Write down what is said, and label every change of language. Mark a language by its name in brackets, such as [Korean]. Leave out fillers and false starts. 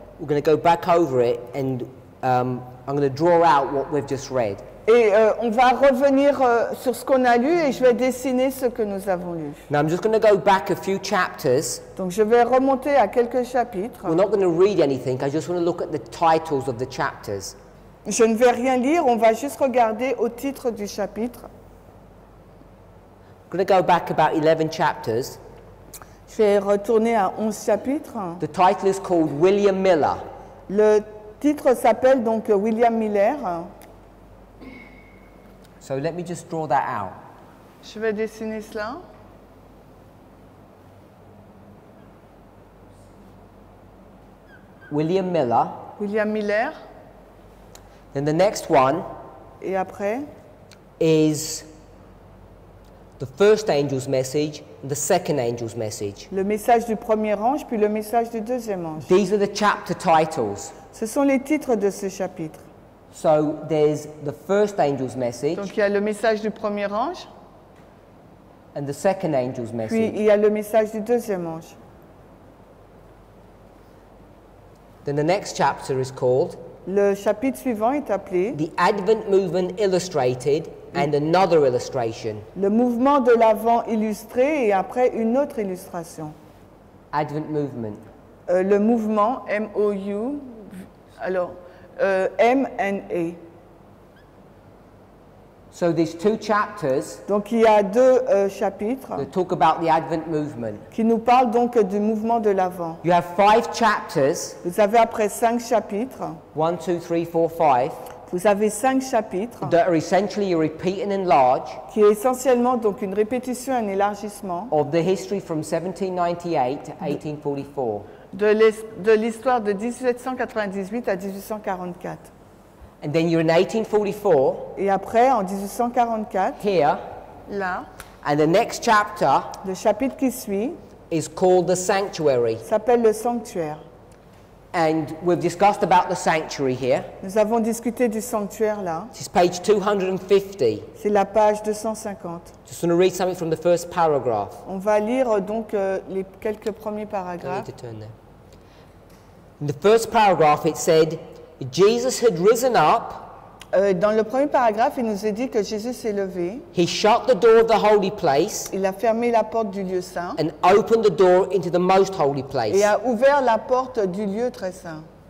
[English] We're going to go back over it and I'm going to draw out what we've just read. [French] Et on va revenir sur ce qu'on a lu et je vais dessiner ce que nous avons lu. [English] Now I'm just going to go back a few chapters. [French] Donc je vais remonter à quelques chapitres. [English] We're not going to read anything. I just want to look at the titles of the chapters. [French] Je ne vais rien lire, on va juste regarder au titre du chapitre. [English] I'm going to go back about 11 chapters. [French] Je vais retourner à 11 chapitres. [English] The title is called William Miller. [French] Le titre s'appelle donc William Miller. [English] So let me just draw that out. [French] Je vais dessiner cela. [English] William Miller. [French] William Miller. [English] Then the next one [French] Et après, [English] is the first angel's message and the second angel's message. [French] le message du premier ange, puis le message du deuxième ange. [English] These are the chapter titles. [French] Ce sont les titres de ce chapitre. [English] So there's the first angel's message [French] Donc il y a le message du premier ange, [English] and the second angel's [French] puis [English] message. [French] il y a le message du deuxième ange. [English] Then the next chapter is called [French] Le chapitre suivant est appelé [English] The Advent Movement Illustrated and Another Illustration. [French] le mouvement de l'Avent illustré et après une autre illustration. [English] Advent Movement. [French] Le mouvement M-O-U, alors M-N-A. [English] So there's 2 chapters [French] Donc il y a 2 chapitres [English] that talk about the Advent Movement. [French] qui nous parlent donc du mouvement de l'Avent. [English] You have 5 chapters, [French] Vous avez après 5 chapitres, [English] 1, 2, 3, 4, 5, [French] vous avez 5 chapitres [English] that are essentially a repeat and enlarge [French] qui est essentiellement donc une répétition et un élargissement [English] of the history from 1798 to 1844. [French] de l'histoire de 1798 à 1844. [English] And then you're in 1844, [French] Et après, en 1844, [English] here, [French] là, [English] and the next chapter [French] le chapitre qui suit [English] is called the Sanctuary. [French] s'appelle le sanctuaire. [English] And we've discussed about the sanctuary here. [French] Nous avons discuté du sanctuaire là. [English] This is page 250. [French] C'est la page 250. [English] Just want to read something from the first paragraph. [French] On va lire donc les quelques premiers [English] I [French] paragraphes. [English] need to turn there. In the first paragraph it said, Jesus had risen up, [French] Dans le premier paragraphe, il nous est dit que Jésus s'est levé, [English] he shut the door of the holy place [French] il a fermé la porte du lieu saint [English] and opened the door into the most holy place. [French] et a ouvert la porte du lieu très saint.